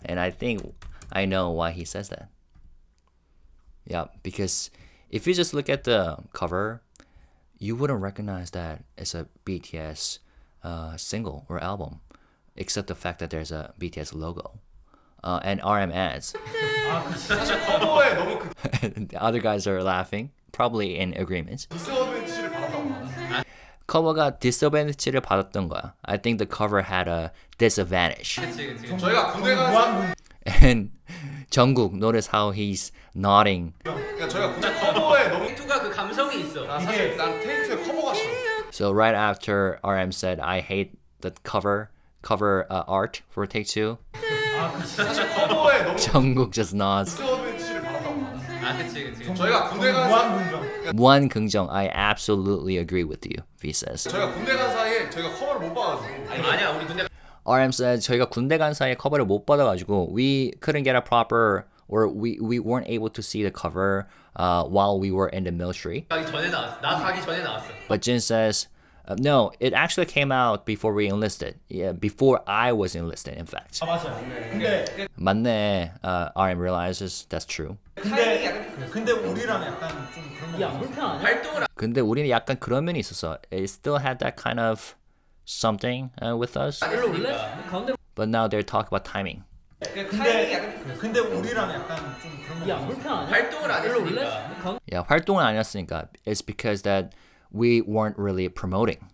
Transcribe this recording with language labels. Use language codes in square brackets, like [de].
[en] And I think I know why he says that. Yeah, because if you just look at the cover, you wouldn't recognize that it's a BTS single or album, except the fact that there's a BTS logo. And RM adds. [ko] 사실 커버에 너무 [en] The other guys are laughing, probably in agreement. [ko] 디스어드밴티지를 받았다고. 커버가 디스어드밴티지를 받았던 거야. [en] I think the cover had a disadvantage. [ko] 저희가 군대 가서 [en] And Jungkook, notice how he's nodding. [ko] 그러니까 저희가 군대 커버에 너무 테이크가 그 감성이 있어. 사실 난 테이크 2의 커버가 싫어. [en] So right after RM said, I hate the cover art for Take 2, [ko] 사실 커버에 너무 [en] Jungkook just nods. [ko] 디스어드밴티지를 받았다고. 아 그치. 저희가 군대 가서 무한 긍정, [en] I absolutely agree with you, V says. [ko] 저희가 군대 간 사이에 저희가 커버를 못 봐가지고. 아니야 우리 군대 [en] RM said, [ko] 저희가 군대 간 사이에 커버를 못 받아가지고 [en] we couldn't get a proper, or we weren't able to see the cover while we were in the military. [ko] 가기 전에 나왔어. 나 가기 전에 나왔어. [en] But Jin says, no, it actually came out before we enlisted. Yeah, before I was enlisted, in fact. [ko] 아 맞아요. 근데 맞네. [en] RM realizes that's true. [ko] 근데 우리랑 약간 좀 그런 거. 안 불편하냐? 활동을 근데 우리는 약간 그런 면이 있었어. [en] It still had that kind of something with us. [ko] 일로 올래? 가운데로. [en] But now they're talking about timing. [ko] 근데 우리랑 약간 좀 그런 거. 안 불편하냐? 활동을 안 일로 올래? 했으니까. 가운데로 [en] Yeah, [ko] 활동은 아니었으니까. [en] It's because that we weren't really promoting.